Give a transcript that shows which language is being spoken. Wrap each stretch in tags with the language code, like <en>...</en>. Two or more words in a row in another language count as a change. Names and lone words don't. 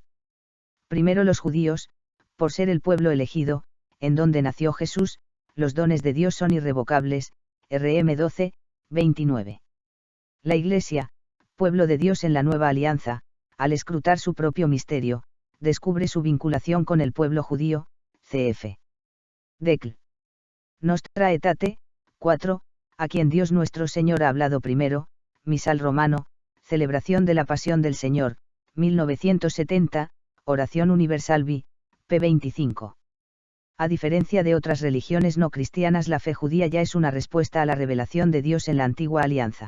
<es>Primero los judíos, por ser el pueblo elegido, en donde nació Jesús, los dones de Dios son irrevocables, RM 12, 29. La Iglesia, pueblo de Dios en la nueva alianza, al escrutar su propio misterio, descubre su vinculación con el pueblo judío, cf. Decl. Nostra Aetate, 4, a quien Dios nuestro Señor ha hablado primero, Misal Romano, celebración de la Pasión del Señor, 1970, Oración Universal v. p. 25. A diferencia de otras religiones no cristianas, la fe judía ya es una respuesta a la revelación de Dios en la antigua alianza.</es>